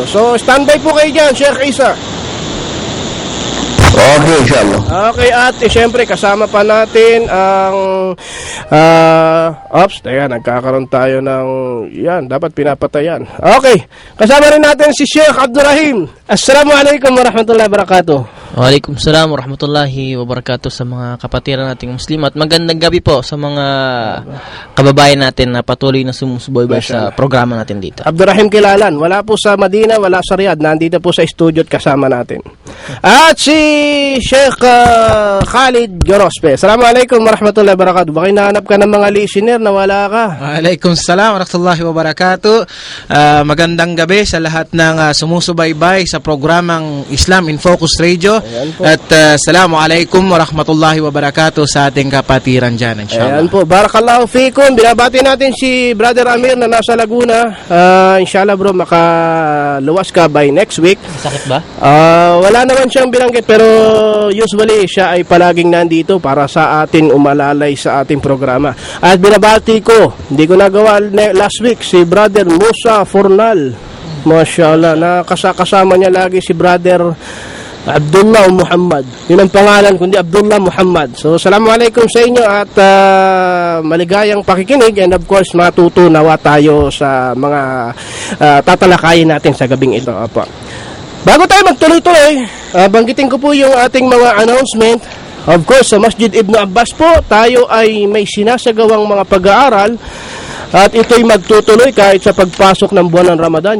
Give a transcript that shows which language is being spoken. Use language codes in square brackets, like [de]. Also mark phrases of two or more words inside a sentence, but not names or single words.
[tl] So, standby po kayo dyan, Sheikh Isa. Okay, inshallah. Okay, at siyempre kasama pa natin ang nagkakaroon tayo ng yan, dapat pinapatayan. Okay, kasama rin natin si Sheikh Abdurrahim. [ar] السلام عليكم ورحمة الله وبركاته. وعليكم السلام ورحمة الله وبركاته [tl] sa mga kapatiran nating Muslim, at magandang gabi po sa mga kababayan natin na patuloy na sumusubaybay sa programa natin dito. Abdurrahim Kilalan, wala po sa Madina, wala sa Riyadh, nandito po sa studio at kasama natin. At si Sheikh Khalid Gorospe. [ar] السلام عليكم ورحمة الله وبركاته. [tl] Baka hinahanap ka ng mga listener na wala ka. [ar] وعليكم السلام ورحمة الله وبركاته. [tl] Magandang gabi sa lahat ng sumusubaybay sa programang Islam in Focus Radio. At [ar] السلام عليكم ورحمة الله وبركاته [tl] sa ating kapatiran dyan, inshallah. Ayan po, [ar] بارك الله فيكم. [tl] Binabati natin si Brother Amir na nasa Laguna. Inshallah bro, makaluwas ka [en] by next week. [tl] Sakit ba? Wala naman siyang binanggit, pero usually siya ay palaging nandito para sa atin umalalay sa ating programa. At binabati ko, hindi ko nagawa [en] last week, [tl] si Brother Musa Fornal. Mashallah, nakasama niya lagi si Brother Abdullah Muhammad. Yun ang pangalan, kundi Abdullah Muhammad. So, assalamualaikum sa inyo, at maligayang pakikinig, [en] and of course, [tl] matutunawa tayo sa mga tatalakayin natin sa gabing ito. Apo. Bago tayo magtuloy-tuloy, banggitin ko po yung ating mga announcement. [en] Of course, [tl] sa Masjid Ibn Abbas po, tayo ay may sinasagawang mga pag-aaral, at ito'y magtutuloy kahit sa pagpasok ng buwan ng Ramadan.